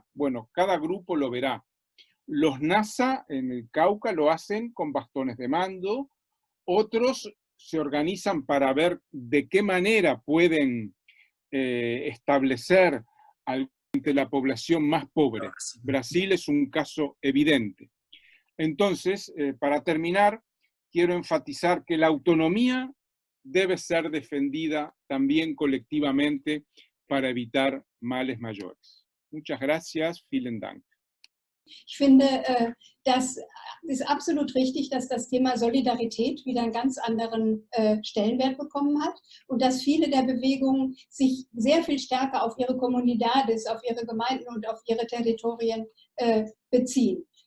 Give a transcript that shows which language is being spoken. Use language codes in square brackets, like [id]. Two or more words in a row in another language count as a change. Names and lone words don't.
[es] Bueno, cada grupo lo verá. Los NASA en el Cauca lo hacen con bastones de mando, otros se organizan para ver de qué manera pueden establecer ante la población más pobre. Brasil es un caso evidente. Entonces, para terminar, quiero enfatizar que la autonomía debe ser defendida también colectivamente para evitar males mayores. Muchas gracias. [de] Vielen Dank. Ich finde, das ist absolut richtig, dass das Thema Solidarität wieder einen ganz anderen Stellenwert bekommen hat und dass viele der Bewegungen sich sehr viel stärker auf ihre Comunidades, auf ihre Gemeinden und auf ihre Territorien beziehen.